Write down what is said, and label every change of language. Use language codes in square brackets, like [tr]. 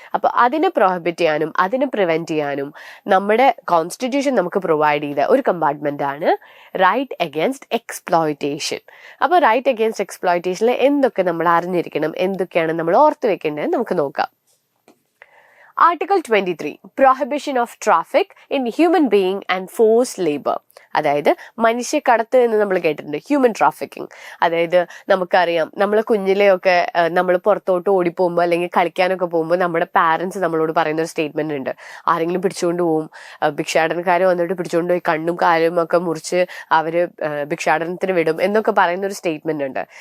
[ml] അപ്പോൾ അതിനെ പ്രോഹിബിറ്റ് ചെയ്യാനും അതിനെ പ്രിവെൻറ്റ് ചെയ്യാനും നമ്മുടെ കോൺസ്റ്റിറ്റ്യൂഷൻ നമുക്ക് പ്രൊവൈഡ് ചെയ്ത ഒരു കമ്പാർട്ട്മെന്റ് ആണ് റൈറ്റ് അഗേൻസ്റ്റ് എക്സ്പ്ലോയിറ്റേഷൻ. അപ്പോൾ റൈറ്റ് അഗേൻസ്റ്റ് എക്സ്പ്ലോയിറ്റേഷനിൽ എന്തൊക്കെ നമ്മൾ അറിഞ്ഞിരിക്കണം, എന്തൊക്കെയാണ് നമ്മൾ ഓർത്ത് വെക്കേണ്ടത് നമുക്ക് നോക്കാം. [en] Article 23, Prohibition of Traffic in Human Being and Forced Labor. [ml] അതായത് മനുഷ്യക്കടത്ത് എന്ന് നമ്മൾ കേട്ടിട്ടുണ്ട്, ഹ്യൂമൻ ട്രാഫിക്കിംഗ്. അതായത് നമുക്കറിയാം, നമ്മൾ കുഞ്ഞിലെയൊക്കെ നമ്മൾ പുറത്തോട്ട് ഓടിപ്പോകുമ്പോൾ അല്ലെങ്കിൽ കളിക്കാനൊക്കെ പോകുമ്പോൾ നമ്മുടെ പാരൻസ് നമ്മളോട് പറയുന്ന ഒരു സ്റ്റേറ്റ്മെന്റ് ഉണ്ട്. ആരെങ്കിലും പിടിച്ചുകൊണ്ട് പോകും, ഭിക്ഷാടനക്കാർ വന്നിട്ട് പിടിച്ചുകൊണ്ട് പോയി കണ്ണും കാലും ഒക്കെ മുറിച്ച് അവര് ഭിക്ഷാടനത്തിന് വിടും എന്നൊക്കെ പറയുന്ന ഒരു സ്റ്റേറ്റ്മെന്റ് ഉണ്ട്.